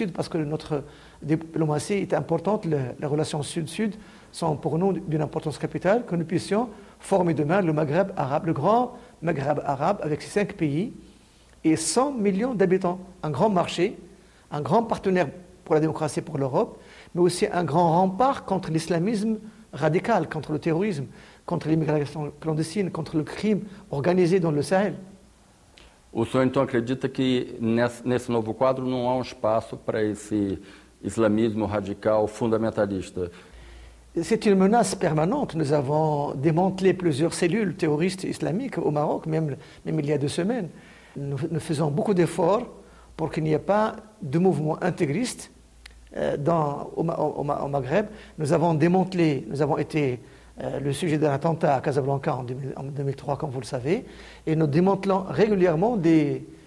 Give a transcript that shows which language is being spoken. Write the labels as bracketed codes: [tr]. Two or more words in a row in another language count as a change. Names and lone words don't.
[fr] Sud, parce que notre diplomatie est importante, les relations Sud-Sud sont pour nous d'une importance capitale, que nous puissions former demain le Maghreb arabe, le grand Maghreb arabe avec ses 5 pays et 100 millions d'habitants, un grand marché, un grand partenaire pour la démocratie, pour l'Europe, mais aussi un grand rempart contre l'islamisme radical, contre le terrorisme, contre l'immigration clandestine, contre le crime organisé dans le Sahel. [pt] O senhor então acredita que nesse novo quadro não há espaço para esse islamismo radical fundamentalista? [fr] C'est une menace permanente. Nous avons démantelé plusieurs cellules terroristes islamiques au Maroc, même il y a 2 semaines. Nous faisons beaucoup d'efforts pour qu'il n'y ait pas de mouvement intégriste au Maghreb. Nous avons démantelé, nous avons été le sujet d'un attentat à Casablanca en 2003, comme vous le savez, et nous démantelons régulièrement des